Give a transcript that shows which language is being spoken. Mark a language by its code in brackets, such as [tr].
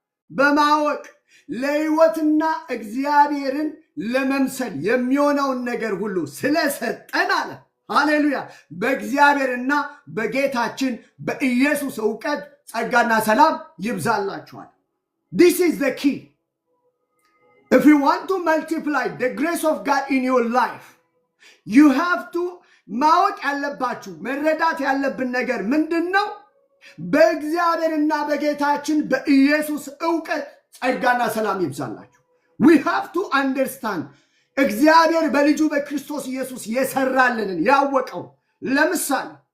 [am] በማወቅ ለሕይወትና እግዚአብሔርን ለመምሰል የሚሆነውን ነገር ሁሉ ስለሰጠን አለ። ሃሌሉያ! በእግዚአብሔርና በጌታችን በኢየሱስ እውቀት ጸጋና ሰላም ይብዛላችኋል። [en] This is the key. If you want to multiply the grace of God in your life, you have to [am] ማወቅ ያለባችሁ መረዳት ያለብን ነገር ምንድን ነው? በእግዚአብሔርና በጌታችን በኢየሱስ እውቀት ጸጋና ሰላም ይብዛላችሁ። [en] We have to understand [am] እግዚአብሔር በልጁ በክርስቶስ ኢየሱስ የሰራልንን ያወቀው። ለምሳሌ